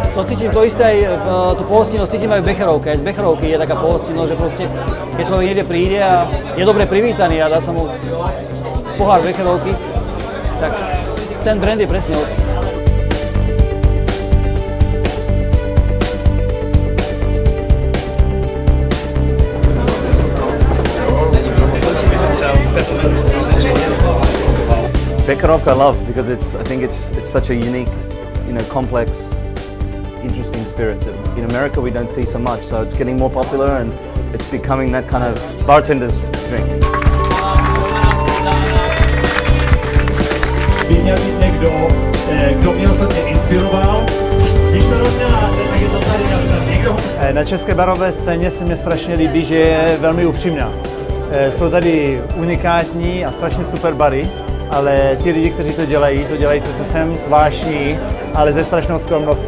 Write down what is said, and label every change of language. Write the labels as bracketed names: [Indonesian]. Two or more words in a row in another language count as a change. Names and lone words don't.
[Slovak] cítim to isté, aj tú pohostinnosť cítim aj v Becherovke. Aj z Becherovky je taká pohostinnosť, že proste, keď človek niekde príde a je dobre privítaný a dá sa mu pohár Becherovky, tak ten brand je presne o tom. [English] Becherovka I love because I think it's such a unique, complex, interesting spirit that in America we don't see so much. So it's getting more popular and it's becoming that kind of bartender's drink. [Czech] By měl být někdo, kdo mě ostatně inspiroval. Když to rozdělá, tak je to tady někdo. Na české barové scéně se mi strašně líbí, že je velmi upřímná. Jsou tady unikátní a strašně super bary, ale ti lidi, kteří to dělají se srdcem, zvláštní, ale ze strašnou skromností.